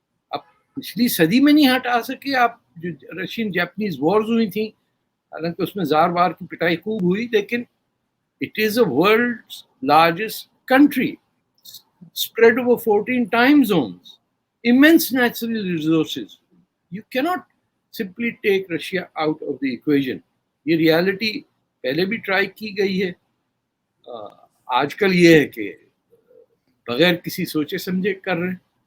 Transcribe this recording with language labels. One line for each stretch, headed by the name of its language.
Urdu: اب پچھلی صدی میں نہیں ہٹا سکے آپ. جو رشین جاپنیز وارز ہوئی تھیں حالانکہ اس میں زار وار کی پٹائی خوب ہوئی، لیکن
English: It is a world's largest country spread over 14 time zones, immense natural resources. You cannot simply take Russia out of the equation.
Urdu: یہ ریالٹی پہلے بھی ٹرائی کی گئی ہے. آج کل یہ ہے کہ بغیر کسی سوچے سمجھے کر رہے ہیں.